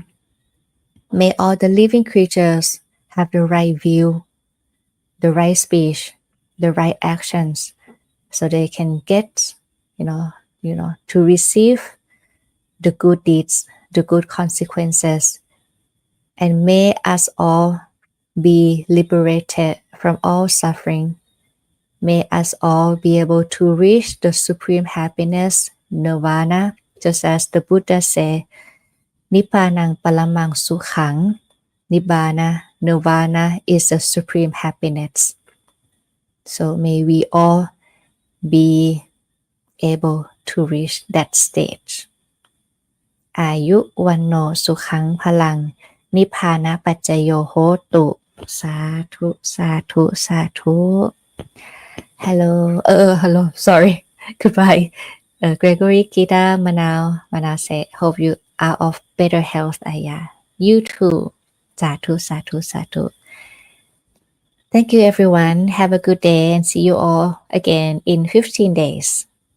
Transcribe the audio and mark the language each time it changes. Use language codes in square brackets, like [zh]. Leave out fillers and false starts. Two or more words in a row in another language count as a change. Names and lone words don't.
[en] May all the living creatures have the right view, the right speech, the right actions, so they can get, to receive the good deeds, the good consequences. And may us all be liberated from all suffering. May us all be able to reach the supreme happiness, nirvana, just as the Buddha said, [pi] Nippanang palamang sukhang. [en] Nibbana, nirvana is the supreme happiness. So may we all be able to reach that stage. [pi] Ayu vanno sukhang palang. Nibbana paccaya hotu. Sadhu, sadhu, sadhu. [en] Hello, sorry. Goodbye. Gregory, Kita, Manao said, hope you are of better health, Aya. You too. [pi] Sadhu, sadhu, sadhu. [en] Thank you, everyone. Have a good day and see you all again in 15 days.